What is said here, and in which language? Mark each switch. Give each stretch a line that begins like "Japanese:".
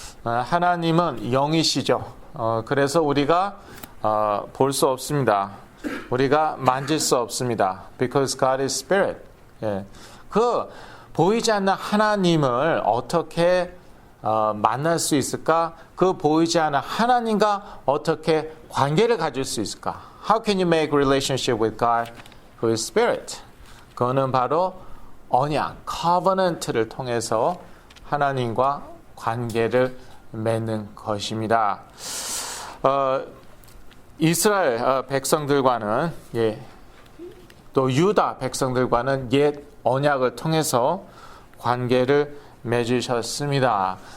Korean: 하나님은 영이시죠. 그래서 우리가 볼 수 없습니다. 우리가 만질 수 없습니다.
English: Because God is Spirit.
Korean: 그 보이지 않는 하나님을 어떻게 만날 수 있을까? 그 보이지 않는 하나님과 어떻게 관계를 가질 수 있을까?
English: How can you make relationship with God who is Spirit?
Korean: 그거는 바로 언약, covenant를 통해서 하나님과 관계를 맺는 것입니다. 이스라엘 백성들과는 또 유다 백성들과는 옛 언약을 통해서 관계를 맺으셨습니다.